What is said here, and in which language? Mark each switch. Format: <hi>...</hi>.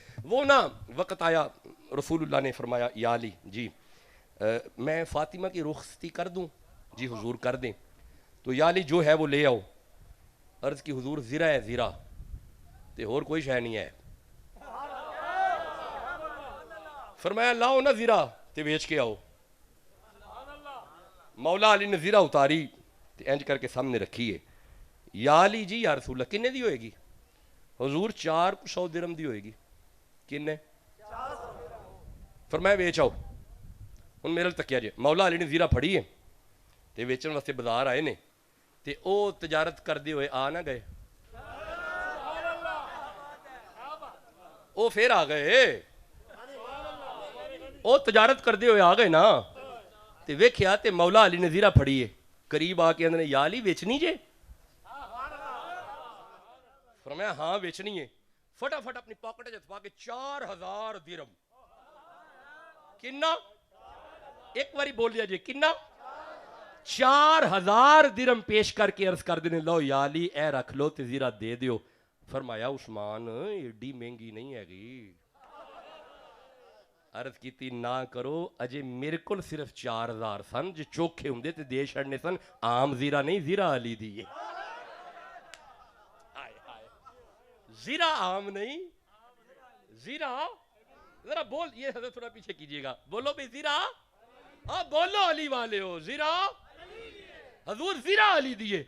<ur>وہ نا وقت آیا, رسول اللہ نے فرمایا یا علی جی میں فاطمہ کی رخصتی کر دوں, جی حضور کر دیں. تو یا علی جو ہے وہ لے آؤ. عرض کی حضور زیرہ ہے, زیرہ تے اور کوئی شے نہیں ہے. فرمایا لاؤ نا زیرہ تے بیچ کے آؤ.</ur> <pa>مولا علی نے زیرہ اتاری تے انج کر کے سامنے رکھی ہے. یا علی جی یا رسول اللہ کنے دی ہوئے گی؟ حضور 400 درہم دی ہوئے گی.</pa> <ur>کنے؟ فرمایا بیچ آؤ.</ur> <pa>ہن میرے تک کیا جے, مولا علی نے زیرہ پھڑی ہے تے بیچن واسطے بازار آئے نے, تے او تجارت کر دے ہوئے آ نہ گئے, او پھر آ گئے, او تجارت کر دے ہوئے آ گئے نا. تے ویکھیا تے مولا علی نے زیرہ پھڑی ہے, قریب آ کے اندر یا علی بیچنی جے؟ فرمایا ہاں بیچنی ہے. فٹافٹ اپنی پاکٹ وچ پا کے 4000 درہم. کنا؟ ایک باری بول دیا جی کنا؟ 4000 درہم پیش کر کے عرض کر دینے, لو یا علی اے رکھ لو تے زیرہ دے دیو. فرمایا عثمان ایڈی مہنگی نہیں ہے گی. عرض کیتی نہ کرو, اجے میرے کل صرف 4000 سن, جو چوکھے ہوندے تے دے چھڑنے سن. عام زیرہ نہیں, زیرہ علی دیئے.</pa> <ur>زیرہ عام نہیں, زیرہ ذرا بول, یہ حضرت تھوڑا پیچھے کیجئے گا, بولو بھئی زیرہ, آپ بولو علی والے ہو,</ur> <pa>زیرہ حضور زیرہ علی دیئے.</pa>